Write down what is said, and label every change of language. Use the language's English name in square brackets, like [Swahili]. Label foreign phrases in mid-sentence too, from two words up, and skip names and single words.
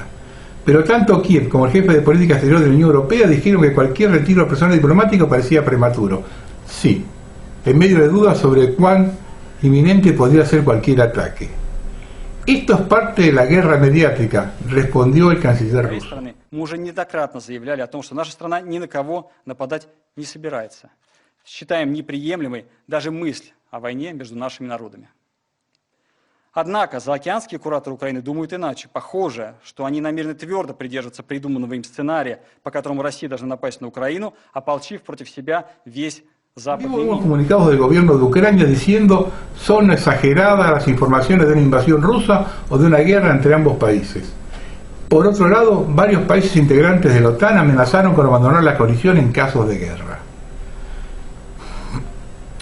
[Spanish] Pero tanto Kiev como el jefe de política exterior de la Unión Europea dijeron que cualquier retiro del personal diplomático parecía prematuro. Sí, en medio de dudas sobre cuán inminente podría ser cualquier ataque. Esto es parte de la guerra mediática, respondió el canciller ruso. [Russian] Мы уже неоднократно заявляли о том, что наша страна ни на кого нападать не собирается. Считаем неприемлемой даже мысль о войне между нашими народами. Однако заокеанские кураторы Украины думают иначе. Похоже, что они намерены твердо придерживаться придуманного им сценария, по которому Россия должна напасть на Украину, ополчив против себя весь Западный мир. [Spanish] Vimos comunicados del gobierno de Ucrania diciendo son exageradas las informaciones de una invasión rusa o de una guerra entre ambos países. Por otro lado, varios países integrantes de la OTAN amenazaron con abandonar la coalición en casos de guerra.